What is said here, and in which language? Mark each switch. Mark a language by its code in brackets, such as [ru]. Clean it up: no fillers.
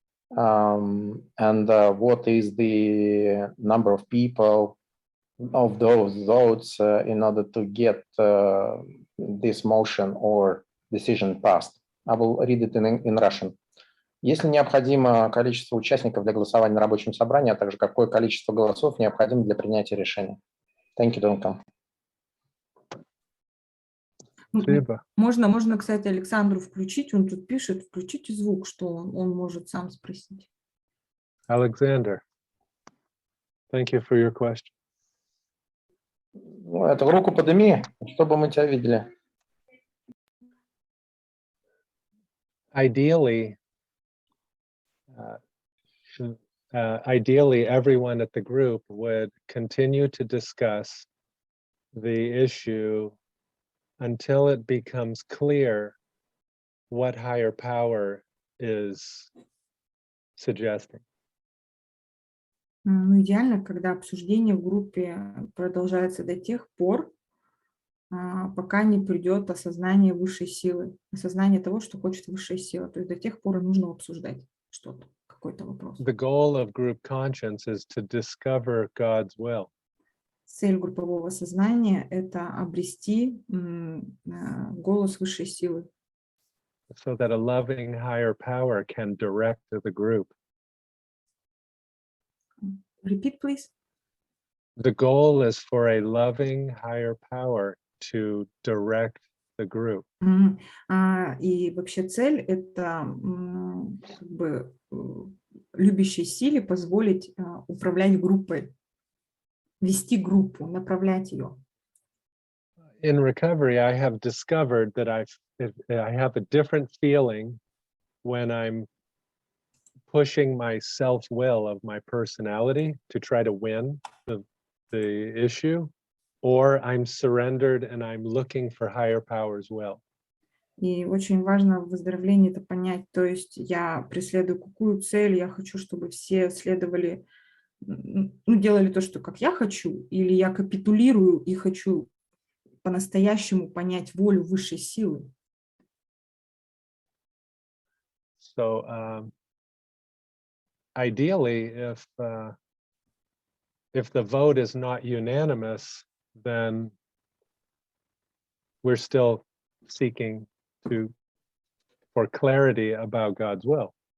[en] And what is the number of people of those votes in order to get this motion or decision passed? I will read it in Russian. [ru] Если необходимо количество участников для голосования на рабочем собрании, а также какое количество голосов необходимо для принятия решения? [en] Thank you, Дункан. [ru] Спасибо. Можно, кстати, Александру включить, он тут пишет, включите звук, что он может сам спросить. [en] Alexander, thank you for your question. [ru] Ну, это руку подними, чтобы мы тебя видели. [en] Ideally, everyone at the group would continue to discuss the issue until it becomes clear what higher power is suggesting. [ru] Ну, идеально, когда обсуждение в группе продолжается до тех пор, пока не придет осознание высшей силы, осознание того, что хочет высшая сила. То есть до тех пор и нужно обсуждать что-то, какой-то вопрос. [en] The goal of group conscience is to discover God's will. [ru] Цель группового сознания — это обрести голос высшей силы. [en] so that a loving higher power can direct the group. Repeat, please. The goal is for a loving higher power to direct the group. [ru] И вообще цель — это как бы любящей силе позволить управлять группой, вести группу, направлять ее. [en] In recovery, I have discovered that I have a different feeling when I'm pushing my self-will of my personality to try to win the issue, or I'm surrendered and I'm looking for higher power's will. [ru] И очень важно в выздоровлении это понять. То есть я преследую какую цель, я хочу, чтобы все следовали, делали то, что как я хочу, или я капитулирую и хочу по-настоящему понять волю высшей силы. [en] So ideally, if the vote is not unanimous, then we're still seeking for clarity about God's will.